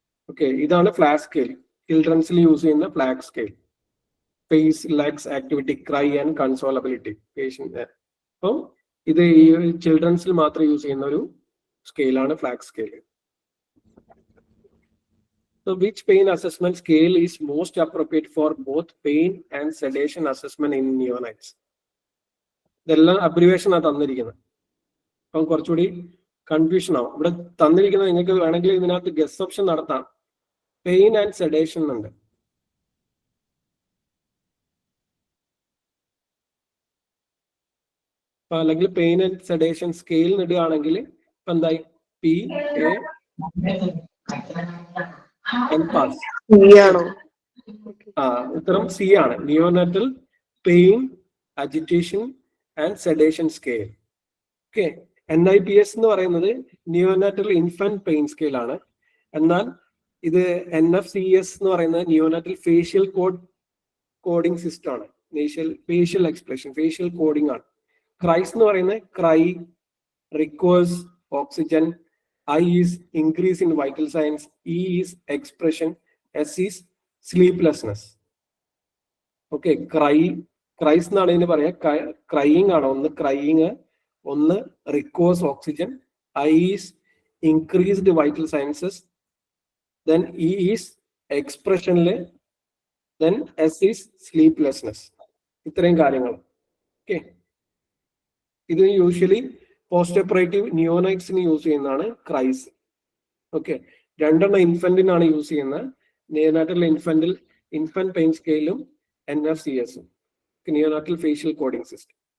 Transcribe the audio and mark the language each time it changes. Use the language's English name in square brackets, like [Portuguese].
[Malayalam] Okay, ഇതാണ് flag scale. ചിൽഡ്രൻസിൽ use ചെയ്യുന്ന flag scale. Face, legs, activity, cry and കൺസോളബിലിറ്റി patient. അപ്പം ഇത് ഈ ചിൽഡ്രൻസിൽ മാത്രം യൂസ് ചെയ്യുന്ന ഒരു സ്കെയിലാണ് flag scale. [English] So which pain assessment scale is most appropriate for both pain and sedation assessment in neonates? [Malayalam] ഇതെല്ലാം abbreviation ആണ് തന്നിരിക്കുന്നത്. അപ്പം കുറച്ചുകൂടി കൺഫ്യൂഷൻ ആവും. ഇവിടെ തന്നിരിക്കുന്നത് നിങ്ങൾക്ക് വേണമെങ്കിൽ ഇതിനകത്ത് ഗസ് ഓപ്ഷൻ നടത്താം. പെയിൻ ആൻഡ് സെഡേഷൻ ഉണ്ട്. അപ്പൊ അല്ലെങ്കിൽ പെയിൻ ആൻഡ് സെഡേഷൻ സ്കെയിൽ ഇടുകയാണെങ്കിൽ ഇപ്പൊ എന്തായി? PA NPAS. ഉത്തരം C ആണ്. Neonatal pain agitation and sedation scale. Okay, NIPS എന്ന് പറയുന്നത് നിയോനാറ്റൽ ഇൻഫന്റ് പെയിൻ സ്കെയിൽ ആണ്. എന്നാൽ ഇത് NFCS എന്ന് പറയുന്നത് നിയോനാറ്റൽ ഫേഷ്യൽ കോഡിംഗ് സിസ്റ്റം ആണ്. ഫേഷ്യൽ എക്സ്പ്രഷൻ, ഫേഷ്യൽ കോഡിംഗ് ആണ്. ക്രൈസ് എന്ന് പറയുന്നത് cry, requires, oxygen. [English] I is increase in vital signs. E is expression. S is sleeplessness. [Malayalam] Okay, cries എന്നാണ് ഇതിന് പറയാ. ക്രൈയിങ് ആണ്. ഒന്ന് ക്രൈയിങ്, ഒന്ന് requires oxygen. [English] I is increased vital sciences. Then E is expression. Then S is sleeplessness. [Malayalam] ഇത്രയും കാര്യങ്ങൾ. Okay, ഇത് usually post operative നിയോനൈറ്റ്സിന് use ചെയ്യുന്നതാണ് ക്രൈസ്. ഓക്കെ, 2 ഇൻഫന്റിനാണ് യൂസ് ചെയ്യുന്നത്. Neonatal infant pain സ്കെയിലും NFCS, neonatal facial coding system.